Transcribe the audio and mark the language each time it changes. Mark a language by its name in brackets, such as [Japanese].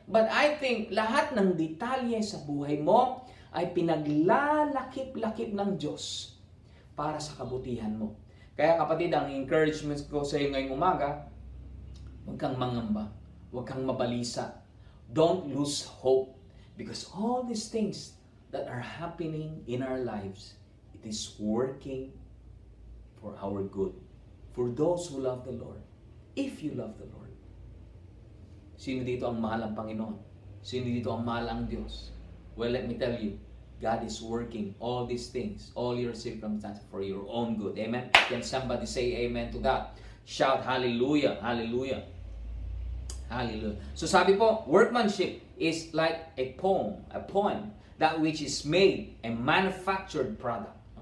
[English] But I think [Filipino] lahat ng detalye sa buhay mo ay pinaglalakip-lakip ng Diyos para sa kabutihan mo. Kaya kapatid, ang encouragement ko sa iyo ngayong umaga, huwag kang mangamba, huwag kang mabalisa. [English] Don't lose hope because all these things that are happening in our lives, it is working for our good. For those who love the Lord. If you love the Lord. [Filipino] Sino dito ang mahal ang Panginoon? Sino dito ang mahal ang Diyos? [English] Well, let me tell you, God is working all these things, all your circumstances for your own good. Amen? Can somebody say amen to that? Shout hallelujah, hallelujah. Hallelujah. So [Filipino] sabi po, [English] workmanship is like a poem, that which is made a manufactured product.